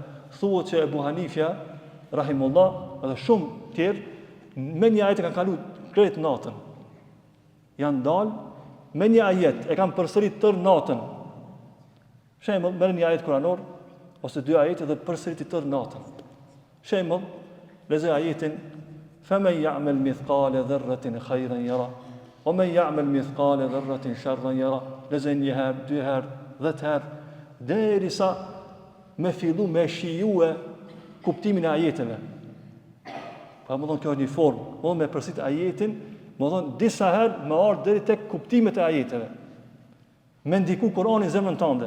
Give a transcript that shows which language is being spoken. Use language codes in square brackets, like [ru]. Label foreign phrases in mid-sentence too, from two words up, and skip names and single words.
[sq] Thuhet që Ebu Hanifja rahimullah edhe shumë tjerë me një ajet e kanë kaluar krejt natën. Janë dalë me një ajet e kanë përsërit tër natën. Shembull, merr një ajet kuranor ose 2 ajete dhe përsërit tër natën. Shembull, lexoj ajetin [ar] فَمَنْ يَعْمَلْ مِثْقَالَ ذَرَّةٍ خَيْرًا يَرَهُ وَمَنْ يَعْمَلْ مِثْقَالَ ذَرَّةٍ شَرًّا يَرَهُ. [sq] Lexoj një herë, 2 herë, 10 herë, derisa me fillu me shijue kuptimin e ajeteve. Pa më thonë kjo është një formë, më thonë me përsit ajetin, më thonë disa herë me ardhë deri tek kuptimet e ajeteve. Me ndiku Kur'anin zemrën tënde.